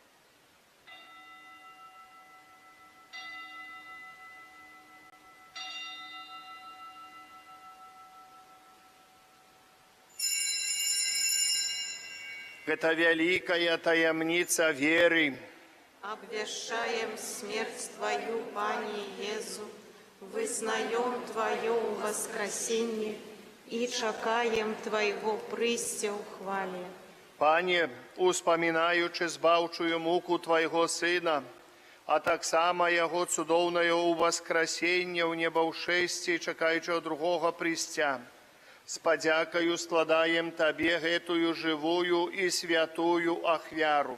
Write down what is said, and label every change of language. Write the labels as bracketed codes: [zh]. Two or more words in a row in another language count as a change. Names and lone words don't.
[be] Гэта вялікая таямніца веры. Обвещаем смерть Твою, Пане Езу, вызнаем Твое воскресенье и чакаем Твоего прыйсця ў хвале. Пане, успамінаючы збаўчую муку Твайго Сына, а таксама Яго цудоўнае ўваскрасенне ў небаўшэсці, чакаючы другога прыйсця, з падзякаю складаем Табе гэтую жывую і святую ахвяру.